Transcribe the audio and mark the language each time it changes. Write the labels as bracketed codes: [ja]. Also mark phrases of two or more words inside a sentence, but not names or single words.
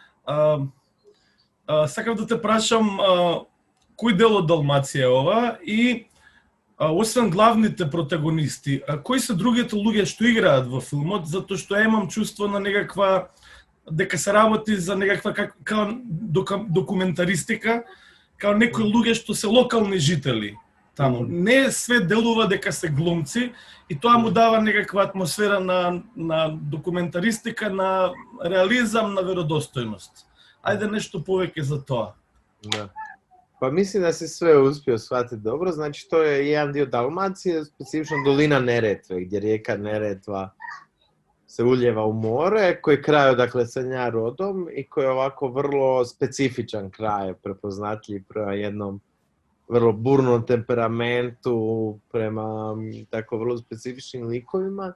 [mk] Сакав да те прашам кој дел од Далмација е ова и освен главните протагонисти, кои се другите луѓе што играат во филмот, затоа што ја имам чувство на некаква дека се работи за некаква као документаристика, као некои луѓе што се локални жители таму. Не све делува дека се глумци и тоа му дава некаква атмосфера на документаристика, на реализам, на веродостојност. Ајде нешто повеќе за тоа. Да. [hr] Pa mislim da si sve uspio shvatiti dobro, znači to je jedan dio Dalmacije, specifično dolina Neretve, gdje rijeka Neretva se uljeva u more, koji je kraj odakle sam ja rodom i koji je ovako vrlo specifičan kraj, prepoznatljiv prema jednom vrlo burnom temperamentu, prema tako vrlo specifičnim likovima.